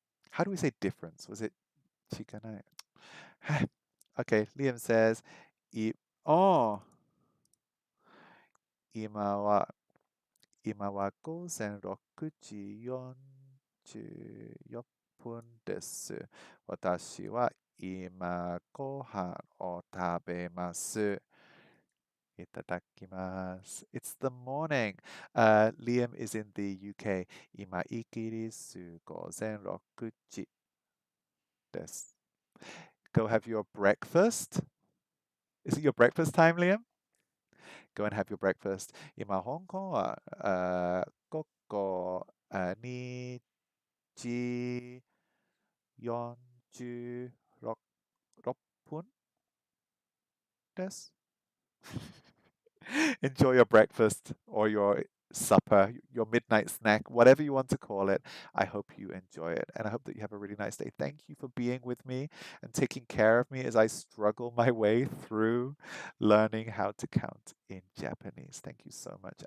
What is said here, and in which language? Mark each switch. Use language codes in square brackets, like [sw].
[en] How do we say difference? Was it 違ない?Okay, Liam says, oh, [ja] 今は午前6時44分です。私は今ご飯を食べます。いただきます。 [en] It's the morning. Liam is in the UK. [ja] 今イギリス午前6時です。 [en] Go have your breakfast. Is it your breakfast time, Liam? Go and have your breakfast. [ja] 今、香港は、午後2時46分です。 [en] Enjoy your breakfast or your supper, your midnight snack, whatever you want to call it. I hope you enjoy it and I hope that you have a really nice day. Thank you for being with me and taking care of me as I struggle my way through learning how to count in Japanese. Thank you so much.